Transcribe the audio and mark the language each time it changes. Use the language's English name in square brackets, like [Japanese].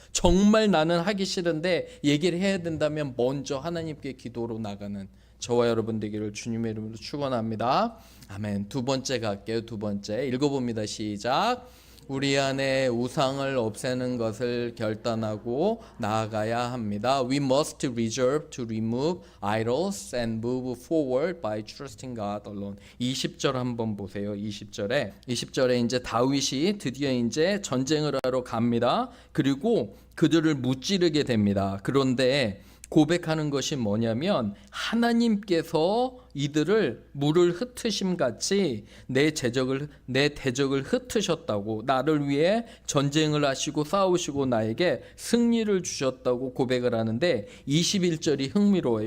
[Korean] 정말 나는 하기 싫은데 얘기를 해야 된다면 먼저 하나님께 기도로 나가는 저와 여러분 되기를 주님의 이름으로 축원합니다. 아멘. 두 번째 갈게요. 두 번째 읽어봅니다. 시작. 우리 안에 우상을 없애는 것을 결단하고 나아가야 합니다. [English] We must resolve to remove idols and move forward by trusting God alone. [Korean] 20절 한번 보세요. 20절에 이제 다윗이 드디어 이제 전쟁을 하러 갑니다. 그리고 그들을 무찌르게 됩니다. 그런데 고백하는 것이 뭐냐면 하나님께서 이들을 물을 흩으심 같이 내 대적을 흩으셨다고, 나를 위해 전쟁을 하시고 싸우시고 나에게 승리를 주셨다고 고백을 하는데 21절이 흥미로워요.